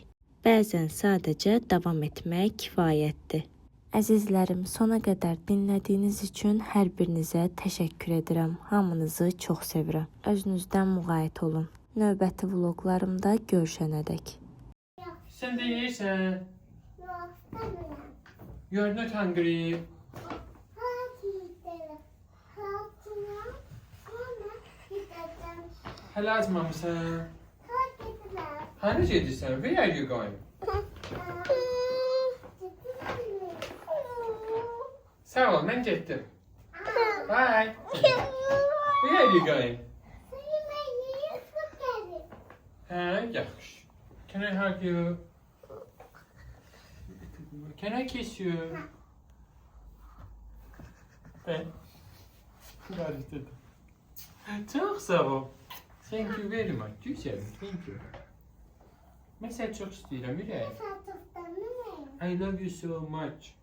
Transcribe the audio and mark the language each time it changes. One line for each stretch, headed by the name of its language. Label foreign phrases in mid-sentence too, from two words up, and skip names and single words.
Azerbaijani: Bəzən sadəcə davam etmək kifayətdir. Əzizlərim, sona qədər dinlədiyiniz üçün hər birinizə təşəkkür edirəm. Hamınızı çox sevirəm. Özünüzdən müğayət olun. Növbəti vloqlarımda görüşənədək. Sən də yeyirsən.
English: You are not hungry.
Azerbaijani: Hələ açmamısan. Hani gedirsən?
English: Where are you going?
Azerbaijani: Sağ ol, mən getdim.
English: Bye. Where are you going?
Azerbaijani: Hə, yaxşı.
English: Can I hug you? Can I kiss you?
Turkish: Ben. Karıştırdım. Çok sağ ol.
English: Thank you very much. Güzel, thank you.
Azerbaijani: Mən səni çox istəyirəm, ürək.
English: I love you so much.